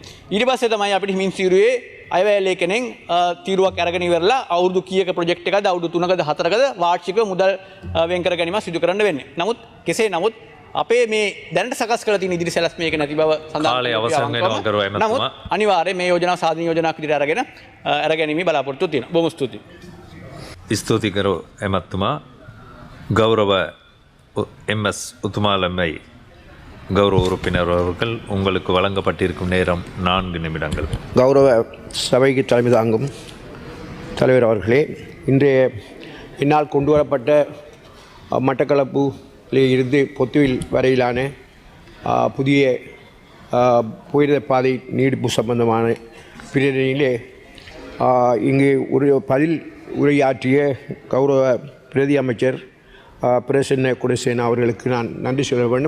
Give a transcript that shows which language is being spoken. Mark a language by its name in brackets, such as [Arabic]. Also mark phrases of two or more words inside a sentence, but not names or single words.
[Sinhala] ඊට පස්සේ තමයි අපිට හිමින් සිරුවේ අයවැය ලේඛනෙන් තීරුවක් අරගෙන ඉවරලා අවුරුදු කීයක ප්‍රොජෙක්ට් එකද අවුරුදු 3කද 4කද වාර්ෂිකව මුදල් වෙන් කර ගැනීම සිදු කරන්න වෙන්නේ. නමුත් කෙසේ නමුත් අපේ මේ දැනට සකස් කරලා තියෙන ඉදිරි සැලැස්ම මේක නැති බව සඳහන් කාලය අවසන් වෙනවා කරුවා එමතුමා. නමුත් අනිවාර්යයෙන් මේ යෝජනාව සාධනීය යෝජනාවක් විදිහට අරගෙන බලාපොරොත්තු තියෙනවා. බොහොම ස්තුතියි. ස්තුති කරු එමතුමා. [Tamil] கௌரவ MS உத்துமாலம்மை கௌரவ உறுப்பினர் அவர்கள் உங்களுக்கு வழங்கப்பட்டிருக்கும் நேரம் 4 நிமிடங்கள். கௌரவ சபைக்கு தலைமை தாங்கும் தலைவர் அவர்களே, இன்றைய என்னால் கொண்டு வரப்பட்ட மட்டக்களப்பில் இருந்து பொத்துவில் வரையிலான புதிய போயிட பாதை நீடிப்பு சம்பந்தமான பிரேரணையிலே இங்கு ஒரு பதில் உரையாற்றிய கௌரவ பிரதி அமைச்சர் பிரசன்ன குணசேனா அவர்களுக்கு நான் நன்றி சொல்ல வேண்டும்.